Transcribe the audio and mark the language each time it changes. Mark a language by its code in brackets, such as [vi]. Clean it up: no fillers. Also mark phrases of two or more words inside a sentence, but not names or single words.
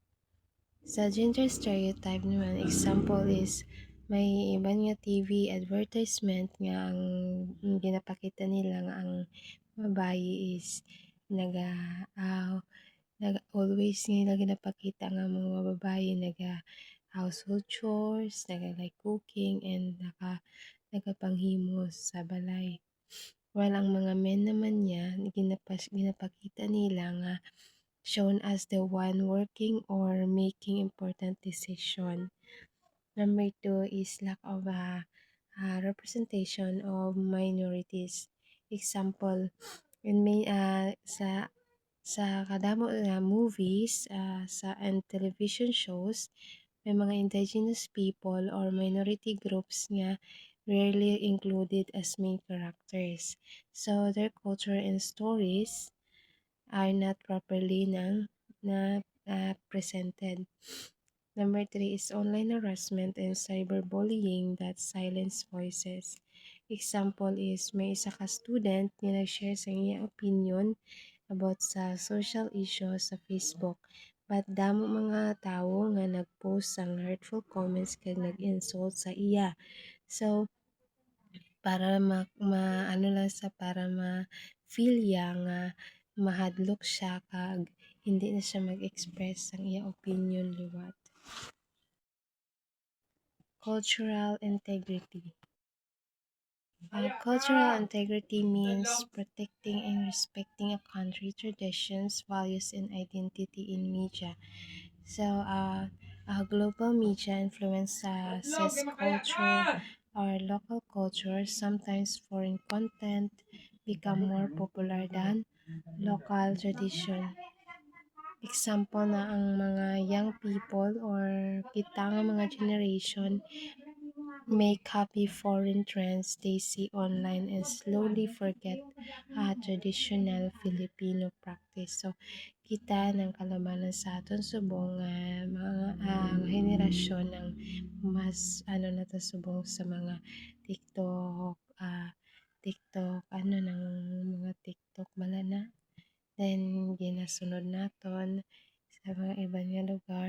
[hil] Sa [en] gender stereotype [hil] naman, [en] example is [hil] may iban nga [en] TV advertisement [hil] nga ang ginapakita nila nga ang babae [en] is always [hil] nila ginapakita nga mga babae [en] household chores, like cooking, and [hil] nagapanghimo sa balay. [en] While [hil] ang mga men naman niya ginapakita nila nga [en] shown as the one working or making important decision. Number 2 is lack of representation of minorities. Example, [hil] sa kadamo nga [en] movies and television shows, [hil] may mga [en] indigenous people or minority groups nga rarely included as main characters. So their culture and stories are not properly presented. Number 3 is online harassment and cyberbullying that silence voices. Example is [hil] may isa ka student nga nag-share sa iyang [en] opinion about [hil] sa [en] social issues [hil] sa Facebook, but damo mga tawo nga nag-post ang [en] hurtful comments [hil] kag nag-insult sa iya. So para para ma-feel niya nga mahadlok siya kag hindi na siya mag-express ang iyang opinion liwat. [en] Cultural integrity. Cultural integrity means protecting and respecting a country's traditions, values, and identity in media. So, global media influences culture or local culture. Sometimes foreign content become more popular than local tradition. Example [hil] na ang mga [en] young people or [hil] kita nga mga [en] generation may copy foreign trends they see online and slowly forget traditional Filipino practice. So, [hil] kita ng kalabanan sa aton subong mga henerasyon ng mas na to subong sa mga TikTok, ng mga TikTok bala na. Then, ginasunod naton sa sa mga iba nga lugar.